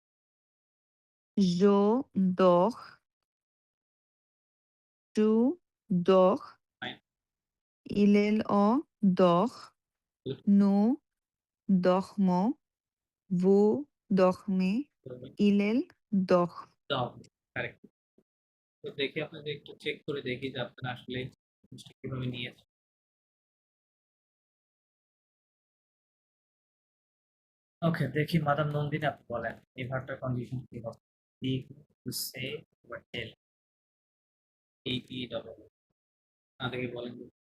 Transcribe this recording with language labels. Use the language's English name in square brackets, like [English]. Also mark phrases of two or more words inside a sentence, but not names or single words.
[French] Je dors, tu dors, [English] fine, [French] il en dort, [English] good, [French] nous dormons, vous dormez, [English] good, [French] il dort. [English] dog, correct. [Bangla] তো দেখি আপনাদের একটু চেক করে দেখি যে আপনারা আসলে জিনিসটা কিভাবে নিয়েছেন। ওকে দেখি মাদাম নন্দিনী আপনি বলেন এই ভার্বটার কন্ডিশন কি হবে? বি [English] to say [Bangla] বা টেল [English] E E double [Bangla] না দেখে বলেন